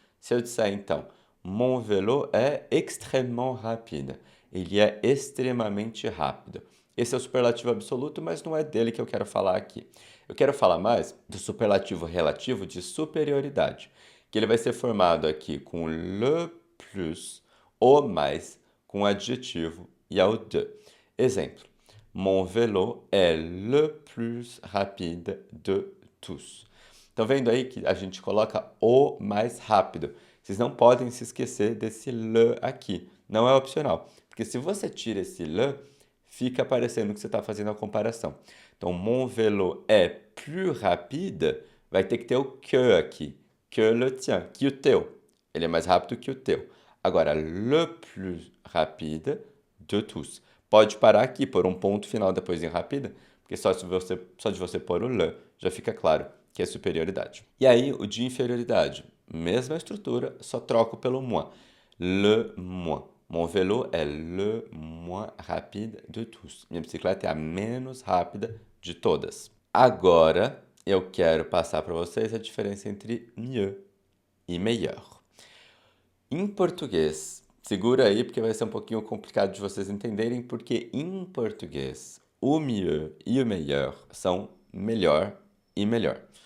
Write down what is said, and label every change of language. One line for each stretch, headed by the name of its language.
Portuguese: Se eu disser então, mon vélo é extrêmement rapide, ele é extremamente rápido. Esse é o superlativo absoluto, mas não é dele que eu quero falar aqui. Eu quero falar mais do superlativo relativo de superioridade, que ele vai ser formado aqui com le plus, o mais, com adjetivo e ao de.
French: Exemplo, mon vélo est le plus rapide de tous.
Portuguese: Estão vendo aí que a gente coloca o mais rápido. Vocês não podem se esquecer desse le aqui. Não é opcional. Porque se você tira esse le, fica parecendo que você está fazendo a comparação. Então,
French: mon vélo est plus rapide,
Portuguese: vai ter que ter o que aqui.
French: Que le tien,
Portuguese: que o teu. Ele é mais rápido que o teu.
French: Agora, le plus rapide de tous.
Portuguese: Pode parar aqui, pôr um ponto final depois em rapide, porque só de você pôr o le, já fica claro que é superioridade. E aí, o de inferioridade, mesma estrutura, só troco pelo moins.
French: Le moins. Mon vélo est le moins rapide de tous.
Portuguese: Minha bicicleta é a menos rápida de todas. Agora, eu quero passar para vocês a diferença entre mieux e meilleur. Em português, segura aí porque vai ser um pouquinho complicado de vocês entenderem, porque em português, o mieux e o meilleur são melhor e melhor.